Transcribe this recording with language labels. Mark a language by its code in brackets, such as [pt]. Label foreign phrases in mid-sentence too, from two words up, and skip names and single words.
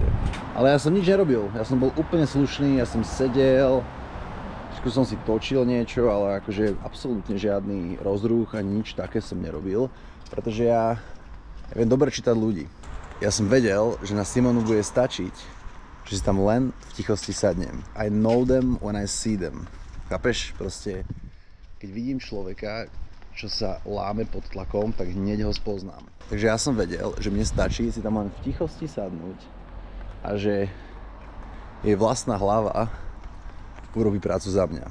[sk] Ale ja som nič nerobil, ja som bol úplne slušný, ja som sedel, trošku som si točil niečo, ale akože absolútne žiadny rozruch ani nič také som nerobil, pretože ja viem dobre čítať ľudí. Ja som vedel, že na Simonu bude stačiť, že si tam len v tichosti sadnem. [en] I know them when I see them. [sk] Chápeš? Proste, keď vidím človeka, čo sa láme pod tlakom, tak hneď ho spoznám. Takže ja som vedel, že mne stačí si tam len v tichosti sadnúť a že jej vlastná hlava urobí prácu za mňa.